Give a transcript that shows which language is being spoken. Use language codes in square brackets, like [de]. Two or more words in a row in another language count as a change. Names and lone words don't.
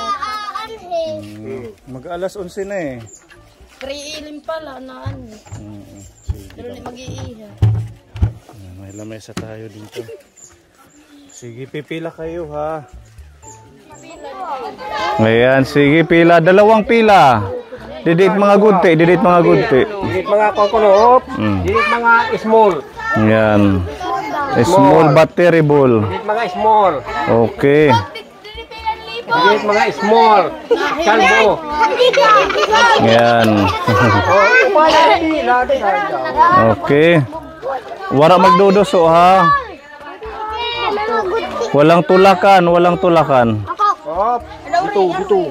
[tl] Mag-alas 11 na eh. [rol] Pre-ilim pala na ano. Pero di mag-iiha. [tl] May lamesa tayo dito. Sige, pipila kayo ha. Ayan, sige, pila. 2 pila. [rol] Didit mga gunti, didit mga gunti. Didit mga kokonop, didit mga small. [en] Ayan. Small but terrible. [rol] Didit mga small. [en] Okay. [rol] Didit mga small. [tl] Kalbo. Ayan. Okay. [rol] Wara magduduso ha. [tl] Walang tulakan, walang tulakan. Dito.